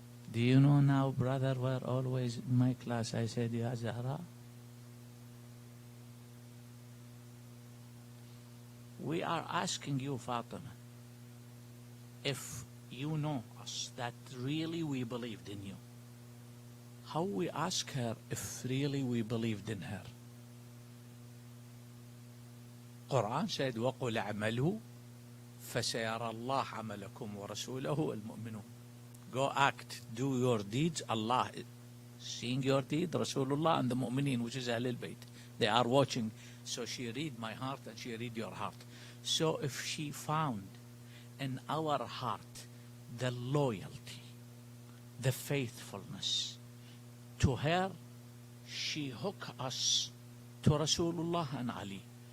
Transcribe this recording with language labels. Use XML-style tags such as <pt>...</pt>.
<en>Do you know now, brother, were always in my class, I said, Ya Zahra, we are asking you, Fatima, if you know us, that really we believed in you. How we ask her if really we believed in her? Quran said,</en> <ar>وَقُلْ اعْمَلُوا فَسَيَرَى اللَّهُ عَمَلَكُمْ وَرَسُولَهُ وَالْمُؤْمِنُونَ.</ar> <en>Go act, do your deeds. Allah seeing your deed, Rasulullah and the Mu'mineen, which is Ahlul Bayt. They are watching. So she read my heart and she read your heart. So if she found in our heart the loyalty, the faithfulness to her, she hook us to Rasulullah and Ali.</en>